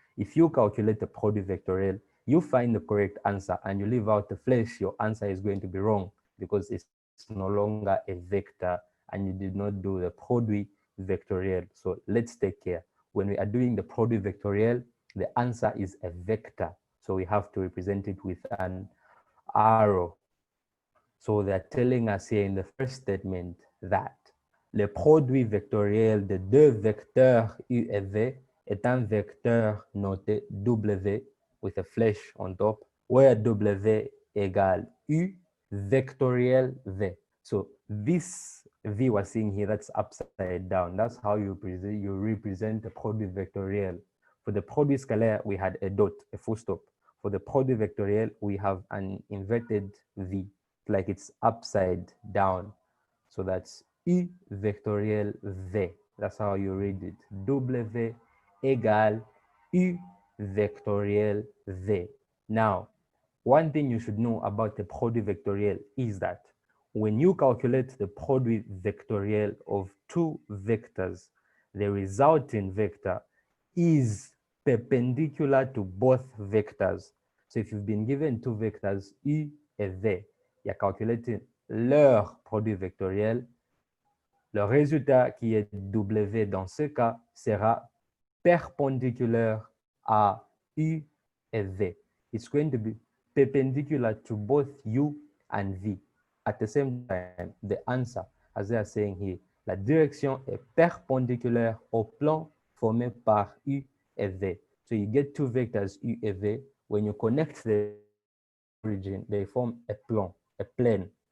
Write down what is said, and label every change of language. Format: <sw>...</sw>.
<en>If you calculate the produit vectoriel, you find the correct answer and you leave out the flash, your answer is going to be wrong because it's no longer a vector and you did not do the produit vectoriel. So let's take care. When we are doing the produit vectoriel, the answer is a vector. So we have to represent it with an arrow. So they're telling us here in the first statement that</en> <fr>le produit vectoriel de deux vecteurs U et V est un vecteur noté W</fr> <en>with a flash on top, where</en> <fr>W égale U vectoriel V.</fr> <en>So this V we're seeing here, that's upside down. That's how you represent the produit vectoriel. For the produit scalaire, we had a dot, a full stop. For the produit vectoriel, we have an inverted V, like it's upside down. So that's U vectoriel V. That's how you read it.</en> <fr>W égale U vectoriel V.</fr> <en>Now, one thing you should know about the produit vectoriel is that when you calculate the produit vectoriel of two vectors, the resulting vector is perpendicular to both vectors. So if you've been given two vectors, U et V, you're calculating leur produit vectoriel.</en> <fr>Le résultat qui est W dans ce cas sera perpendiculaire à U et V.</fr> <en>it's going to be perpendicular to both U and V. At the same time, the answer, as they are saying here,</en> <fr>la direction est perpendiculaire au plan formé par U et V.</fr> <en>So you get two vectors U et V. When you connect them to the origin, they form a plane.</en>